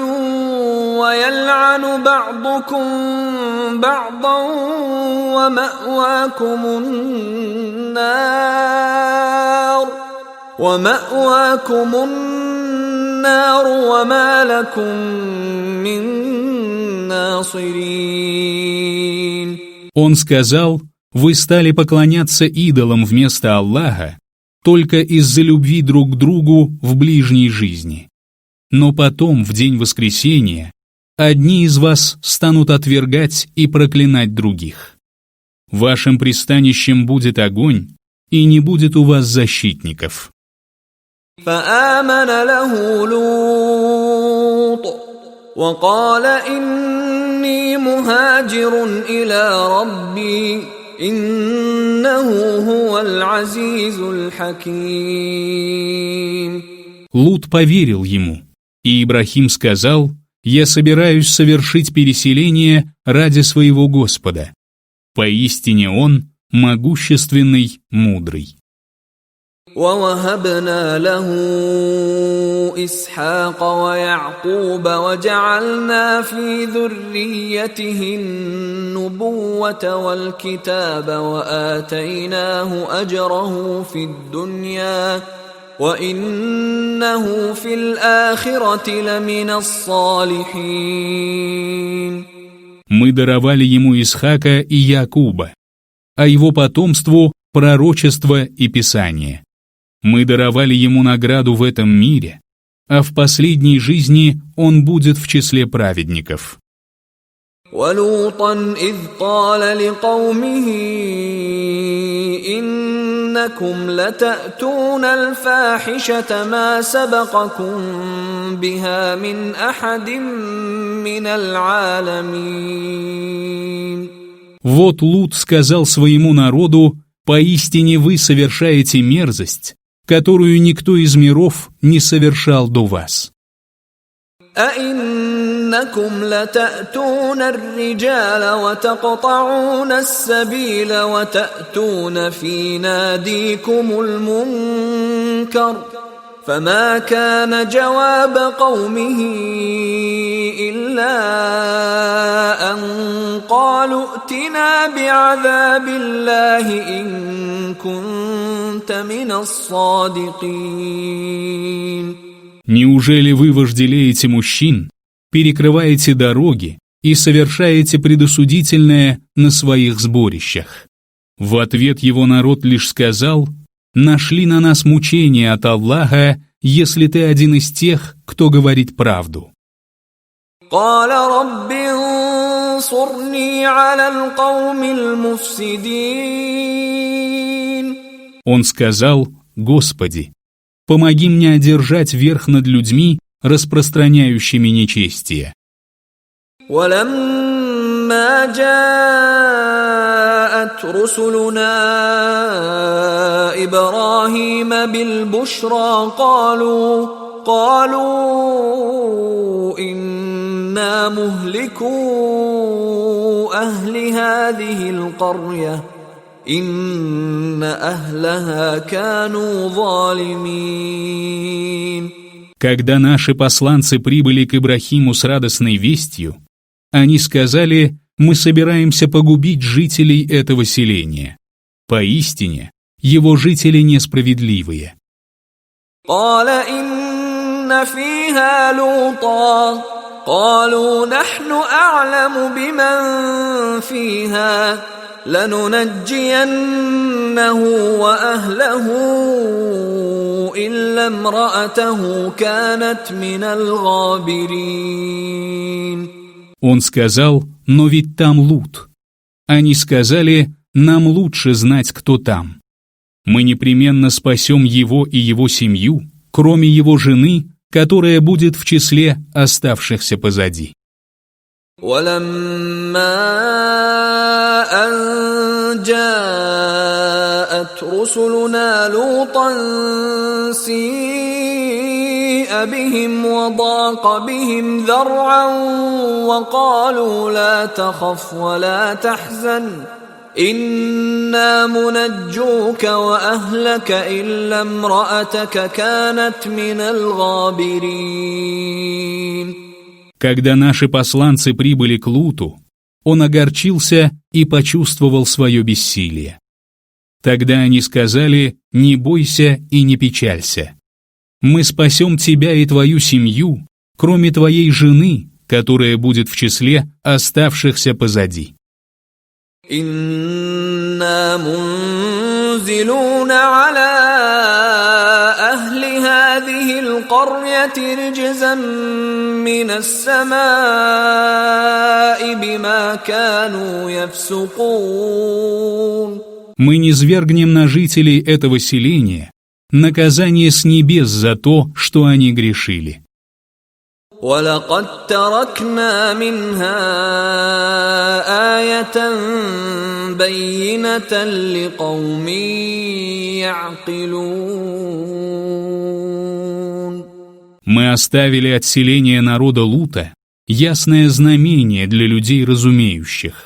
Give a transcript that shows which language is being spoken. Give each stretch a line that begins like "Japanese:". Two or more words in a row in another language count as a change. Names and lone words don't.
Arabic: ويلعن بعضكم بعضا ومأواكم النار وما لكم من ناصرين.
Russian: Он сказал: «Вы стали поклоняться идолам вместо Аллаха только из-за любви друг к другу в ближней жизни. Но потом, в день воскресения, одни из вас станут отвергать и проклинать других. Вашим пристанищем будет огонь, и не будет у вас защитников».
Arabic: فآمن له لوط وقال إني مهاجر إلى ربي إنه هو العزيز الحكيم.
Russian: Лут поверил ему, и Ибрахим сказал: «Я собираюсь совершить переселение ради своего Господа. Поистине Он могущественный, мудрый».
Arabic: ووهبنا له إسحاق ويعقوب وجعلنا في ذريته النبوة والكتاب وآتيناه أجره في الدنيا وإنه في الآخرة لمن الصالحين.
Russian: Мы даровали ему Исхака и Якуба, а его потомству — пророчество и Писание. Мы даровали ему награду в этом мире, а в последней жизни он будет в числе праведников.
Arabic: وَلُوطًا إِذْ قَالَ لِقَوْمِهِ إِنَّ إنكم لتأتون الفاحشة ما سبقكم بها من أحد من العالمين.
Russian: Вот Лут сказал своему народу: «Поистине вы совершаете мерзость, которую никто из миров не совершал до вас».
Arabic: أئنكم لتأتون الرجال وتقطعون السبيل وتأتون في ناديكم المنكر فما كان جواب قومه إلا أن قالوا ائتنا بعذاب الله إن كنت من الصادقين.
Russian: Неужели вы вожделеете мужчин, перекрываете дороги и совершаете предосудительное на своих сборищах? В ответ его народ лишь сказал: «Нашли на нас мучения от Аллаха, если ты один из тех, кто говорит правду».
Arabic: قال رب انصرني على القوم المفسدين.
Russian: Он сказал: «Господи, помоги мне одержать верх над людьми, распространяющими нечестие».
Arabic: ولما جاءت رسلنا إبراهيم بالبشرى قالوا إنا مهلكو أهل هذه القرية إن أهلها كانوا ظالمين.
Russian: Когда наши посланцы прибыли к Ибрахиму с радостной вестью, они сказали: «Мы собираемся погубить жителей этого селения. Поистине, его жители несправедливые».
Arabic: قال إن فيها لوطا قالوا نحن أعلم بمن فيها لننجينه وأهله إلا امرأته كانت من الغابرين.
Russian: Он сказал: «Но ведь там Лут». Они сказали: «Нам лучше знать, кто там. Мы непременно спасем его и его семью, кроме его жены, которая будет в числе оставшихся позади».
Arabic: ولما أن جاءت رسلنا لوطا سيء بهم وضاق بهم ذرعا وقالوا لا تخف ولا تحزن إنا منجوك وأهلك إلا امرأتك كانت من الغابرين.
Russian: Когда наши посланцы прибыли к Луту, он огорчился и почувствовал свое бессилие. Тогда они сказали: «Не бойся и не печалься. Мы спасем тебя и твою семью, кроме твоей жены, которая будет в числе оставшихся позади».
Arabic: إنا منزلون على أهل هذه القرية رجزا من السماء بما كانوا يفسقون.
Russian: Мы низвергнем на жителей этого селения наказание с небес за то, что они грешили.
Arabic: ولقد تركنا منها آية بينة لقوم يعقلون.
Russian: Мы оставили от селения народа Лута ясное знамение для людей разумеющих.